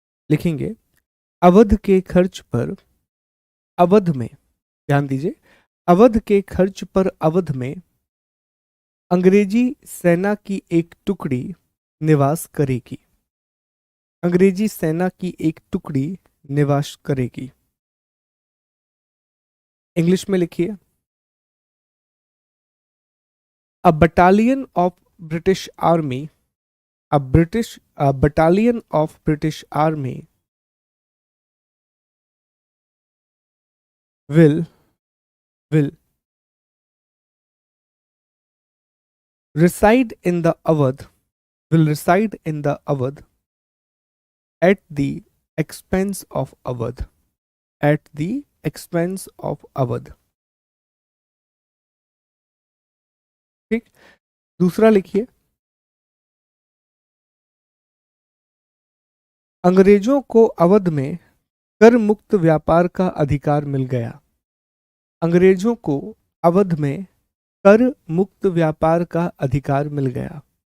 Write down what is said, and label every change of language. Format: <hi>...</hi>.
<hi>लिखेंगे, अवध के खर्च पर अवध में, ध्यान दीजिए, अवध के खर्च पर अवध में अंग्रेजी सेना की एक टुकड़ी निवास करेगी। अंग्रेजी सेना की एक टुकड़ी निवास करेगी। इंग्लिश में लिखिए,</hi> <en>A battalion of British Army, a battalion of British Army will reside in the Awadh will reside in the Awadh at the expense of Awadh at the expense of Awadh।</en> <hi>ठीक, दूसरा लिखिए, अंग्रेजों को अवध में कर मुक्त व्यापार का अधिकार मिल गया। अंग्रेजों को अवध में कर मुक्त व्यापार का अधिकार मिल गया।</hi>